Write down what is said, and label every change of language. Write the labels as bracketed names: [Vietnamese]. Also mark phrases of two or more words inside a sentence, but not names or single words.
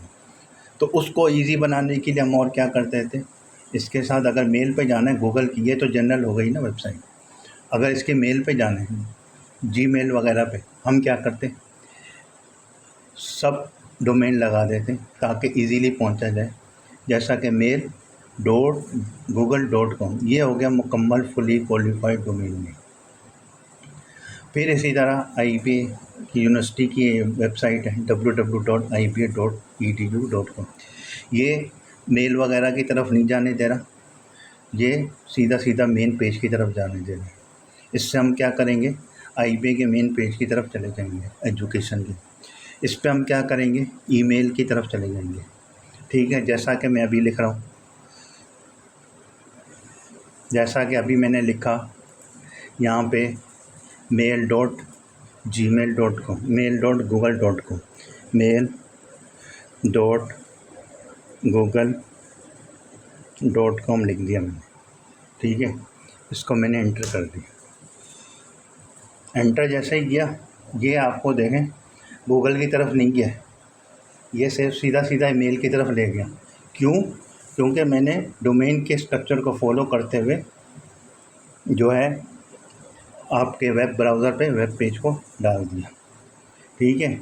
[Urdu] تو اس کو ایزی بنانے کے لیے ہم اور کیا کرتے تھے، اس کے ساتھ اگر میل پہ جانا ہے گوگل کی، یہ تو جنرل ہو گئی نا ویب سائٹ، اگر اس کے میل پہ جانا ہے Gmail وغیرہ پہ، ہم کیا کرتے, [English] sub domain [Urdu] لگا دیتے تاکہ ایزیلی پہنچا جائے. जैसा कि mail.google.com, یہ ہو گیا مکمل [English] fully qualified domain name. [Urdu] پھر اسی طرح IBA کی یونیورسٹی کی ویب سائٹ ہے www.iba.edu.com. یہ میل وغیرہ کی طرف نہیں جانے دے رہا، یہ سیدھا [English] main page [Urdu] کی طرف جانے دے رہا ہے. اس سے ہم کیا کریں گے، IBA کے [English] main page [Urdu] کی طرف چلے جائیں گے ایجوکیشن کے. اس پہ ہم کیا کریں گے، ای میل کی طرف چلے جائیں گے، ٹھیک ہے. جیسا کہ میں ابھی لکھ رہا ہوں، جیسا کہ ابھی میں نے لکھا یہاں پہ mail.gmail.com، mail.google.com، mail.google.com، .com لکھ دیا میں نے، ٹھیک ہے. اس کو میں نے انٹر کر دیا. انٹر جیسے ہی کیا، یہ آپ کو دیکھیں گوگل کی طرف نہیں گیا، یہ صرف سیدھا سیدھا ای میل کی طرف لے گیا. کیوں? کیونکہ میں نے ڈومین کے اسٹرکچر کو فالو کرتے ہوئے جو ہے آپ کے [English] web browser [Urdu] پہ [English] web page [Urdu] کو ڈال دیا، ٹھیک ہے.